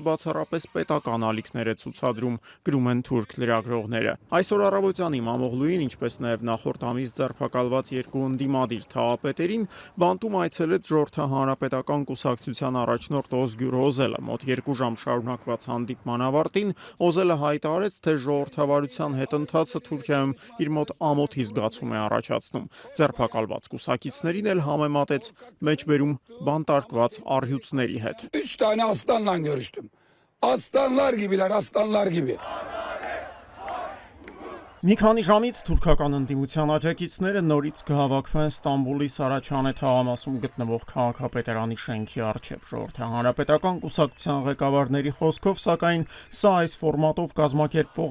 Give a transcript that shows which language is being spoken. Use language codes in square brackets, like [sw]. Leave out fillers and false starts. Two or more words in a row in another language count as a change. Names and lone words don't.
[hy] բացառապես պետական ալիքներ է ցուցադրում, գրում են թուրք լրագրողները։ Այսօր առավոտյան İmamoğlu'ին, ինչպես նաև նախորդ ամիս ձերբակալ երկու ընդդիմադիր թաղապետերին բանտում այցելեց ժողովրդի հանրապետական կուսակցության առաջնորդ Օզգյուր Օզելը։ Մոտ 2 ժամ շարունակված հանդիպման ավարտին Օզելը հայտարարեց, թե ժողովրդավարության հետընթացը Թուրքիայում իր մոտ ամոթի զգացում է առաջացնում։ Ձերբակալված կուսակիցներին էլ համեմատեց մեջբերում բանտարկված առյուծների հետ։ [tr] 3 tane aslanla görüştüm. Aslanlar gibiler, aslanlar gibi. [hy] Մի քանի ժամից թուրքական ընդդիմության աջակիցները նորից կհավաքվեն Ստամբուլի Սարաչանե թաղամասում գտնվող քաղաքապետարանի շենքի առջև։ Ժողովրդի հանրապետական կուսակցության ղեկավարների խոսքով, սակայն սա այս ֆորմատով կազմակերպվող